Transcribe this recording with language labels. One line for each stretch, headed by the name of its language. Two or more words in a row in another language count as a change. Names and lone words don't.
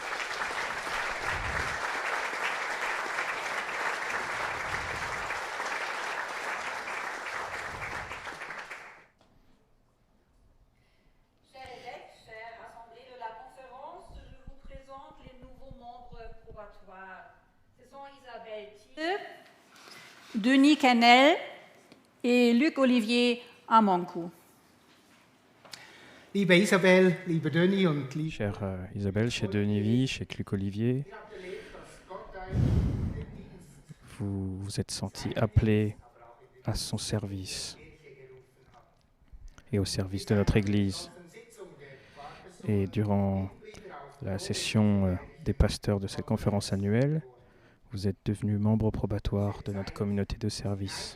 French: Chers évêques, chère assemblée de la conférence, je vous présente les nouveaux membres probatoires. Ce sont Isabelle Thiel, Denis Kennel et Luc-Olivier Amankou.
German: Liebe Isabel, liebe Denis und liebe
French: Chère Isabelle, chez Denis, chez Luc-Olivier, vous vous êtes sentis appelés à son service et au service de notre Église. Et durant la session des pasteurs de cette conférence annuelle, vous êtes devenus membres probatoires de notre communauté de service.